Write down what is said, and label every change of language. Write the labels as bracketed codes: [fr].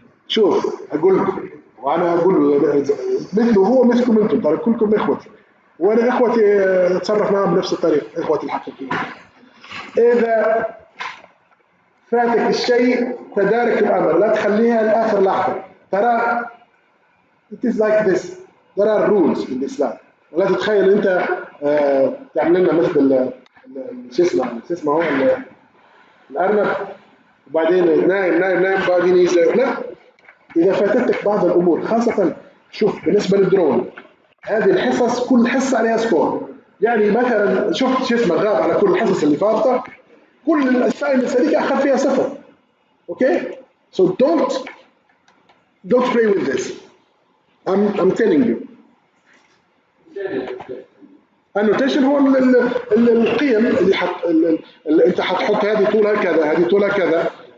[ar] شوف اقول لكم وانا اقول له مثله هو مثلكم انتم، ترى كلكم اخوتي وانا اخوتي اتصرف معهم بنفس الطريقه، اخوتي الحقيقيين. اذا فاتك الشيء تدارك الامر، لا تخليها لاخر لحظه. [en] ترى it is like this. there are rules in Islam. [ar] ولا تتخيل انت تعمل لنا مثل شو اسمه هو الارنب وبعدين نايم بعدين يجي. لا، اذا فاتتك بعض الامور خاصه شوف بالنسبه للدرون، هذه الحصص كل حصه عليها سكور. يعني مثلا شفت شو اسمه غاب على كل الحصص اللي فاتت، كل الاسايمنتس هذيك اخذ فيها 0. [en] Okay, so don't play with this. I'm telling you. [ar] annotation هو القيم اللي انت هتحط هذه طولها كذا، هذه طولها كذا.